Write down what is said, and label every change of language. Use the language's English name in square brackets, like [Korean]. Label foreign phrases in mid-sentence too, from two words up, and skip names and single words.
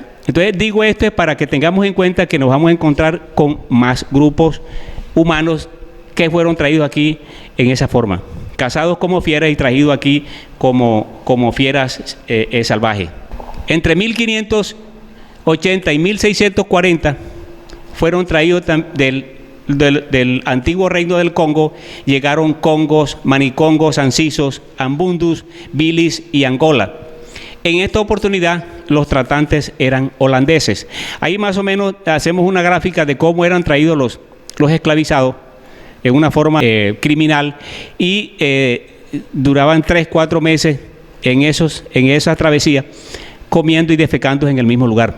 [Spanish] Entonces digo esto es para que tengamos en cuenta que nos vamos a encontrar con más grupos humanos que fueron traídos aquí en esa forma, cazados como fieras y traídos aquí como fieras salvajes. Entre 1580 y 1640 fueron traídos del antiguo reino del Congo, llegaron congos, manicongos, ancisos, ambundus, bilis y Angola. En esta oportunidad los tratantes eran holandeses. Ahí más o menos hacemos una gráfica de cómo eran traídos los esclavizados en una forma criminal y duraban 3-4 meses en esa travesía, comiendo y defecando en el mismo lugar.